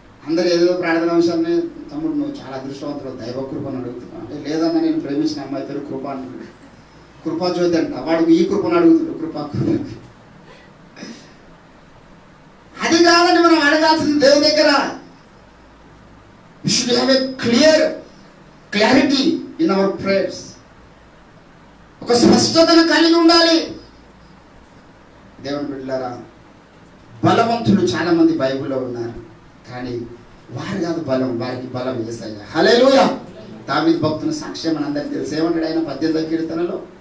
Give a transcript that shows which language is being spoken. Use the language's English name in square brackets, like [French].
[Telugu] అందరు ఏదో ప్రార్థన అంశాన్ని, తమ్ముడు నువ్వు చాలా అదృష్టవంతుడు, దైవ కృపను అడుగుతున్నావు అంటే, లేదన్నా నేను ప్రేమించిన అమ్మాయి పేరు కృప అంటున్నాడు. కృపాజ్యోతి అంట, వాడు ఈ కృపను అడుగుతున్నాడు. కృప అది కాదని మనం అడగాల్సింది దేవుని దగ్గర. [English] We should have a clarity in our prayers. [Telugu] ఒక స్పష్టతను కలిగి ఉండాలి. దేవుని బిడ్డలారా, బలవంతులు చాలా మంది బైబిల్లో ఉన్నారు, కానీ వారు కాదు బలం, వారికి బలం యేసయ్య. హల్లెలూయా! దావీదు భక్తుని సాక్ష్యం అని అందరికీ తెలుసు. ఏమంటాడు ఆయన 18వ కీర్తనలో?